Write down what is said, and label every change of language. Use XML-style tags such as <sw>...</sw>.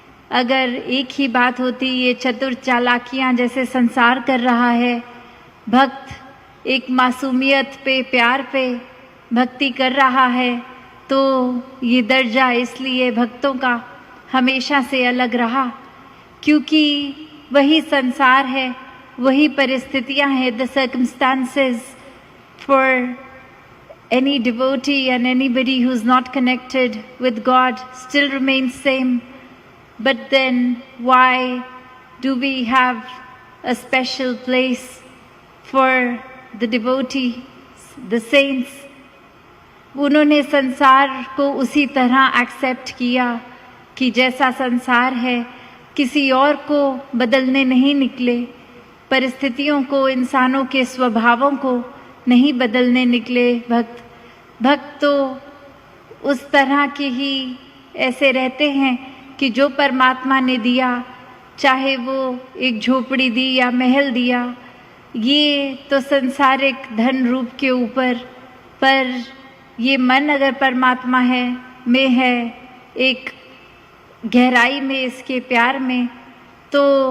<hi>अगर एक ही बात होती, ये चतुर चालाकियाँ जैसे संसार कर रहा है, भक्त एक मासूमियत पे, प्यार पे भक्ति कर रहा है, तो ये दर्जा इसलिए भक्तों का हमेशा से अलग रहा, क्योंकि वही संसार है, वही परिस्थितियां हैं।</hi> <en>The circumstances for any devotee and anybody who's not connected with God still remains same. But then why do we have a special place for the devotee, the saints?</en> <hi>उन्होंने संसार को उसी तरह एक्सेप्ट किया कि जैसा संसार है, किसी और को बदलने नहीं निकले, परिस्थितियों को, इंसानों के स्वभावों को नहीं बदलने निकले भक्त। भक्त तो उस तरह के ही ऐसे रहते हैं कि जो परमात्मा ने दिया, चाहे वो एक झोपड़ी दी या महल दिया, ये तो संसारिक धन रूप के ऊपर, पर ये मन अगर परमात्मा में है, एक गहराई में, इसके प्यार में, तो</hi>